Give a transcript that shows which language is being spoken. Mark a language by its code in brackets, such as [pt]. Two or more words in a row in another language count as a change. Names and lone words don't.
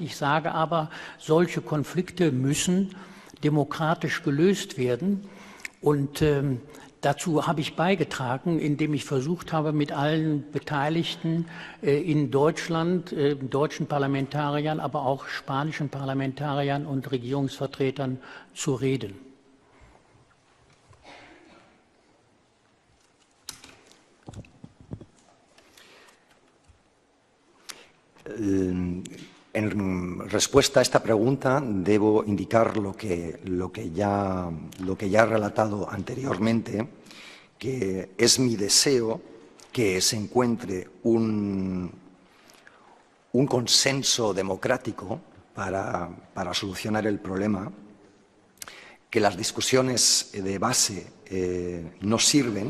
[de] Ich sage aber, solche Konflikte müssen demokratisch gelöst werden. Und dazu habe ich beigetragen, indem ich versucht habe, mit allen Beteiligten in Deutschland, deutschen Parlamentariern, aber auch spanischen Parlamentariern und Regierungsvertretern zu reden. [es] En respuesta a esta pregunta debo indicar lo que ya he relatado anteriormente, que es mi deseo que se encuentre un consenso democrático para solucionar el problema, que las discusiones de base no sirven.